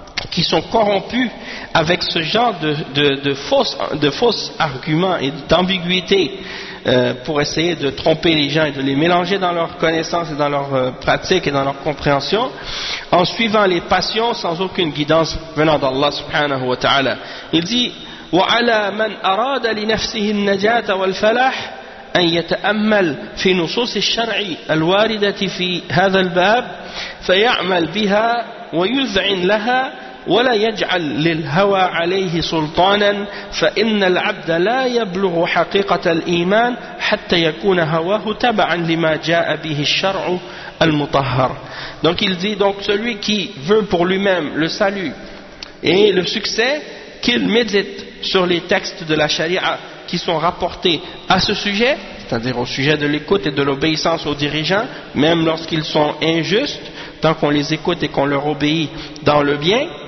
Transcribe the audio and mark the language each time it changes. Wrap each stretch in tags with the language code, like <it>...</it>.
<fr>qui sont corrompus avec ce genre de fausses arguments et d'ambiguïtés pour essayer de tromper les gens et de les mélanger dans leurs connaissances et dans leurs pratiques et dans leur compréhension, en suivant les passions sans aucune guidance venant d'Allah subhanahu wa ta'ala. Il dit «</fr> <ar>وَعَلَى مَنْ أَرَادَ لِنَفْسِهِ النَّجَاةَ وَالْفَلَاحِ أن يتأمل في نصوص الشرع الواردة في هذا الباب فيعمل بها ويذعن لها ولا يجعل للهوى عليه سلطانا فإن العبد لا يبلغ حقيقة الإيمان حتى يكون هواه تبعا لما جاء به الشرع المطهر.</ar> <fr>Donc il dit, donc celui qui veut pour lui-même le salut et le succès, qu'il médite sur les textes de la charia qui sont rapportés à ce sujet, c'est-à-dire au sujet de l'écoute et de l'obéissance aux dirigeants, même lorsqu'ils sont injustes, tant qu'on les écoute et qu'on leur obéit dans le bien,</fr>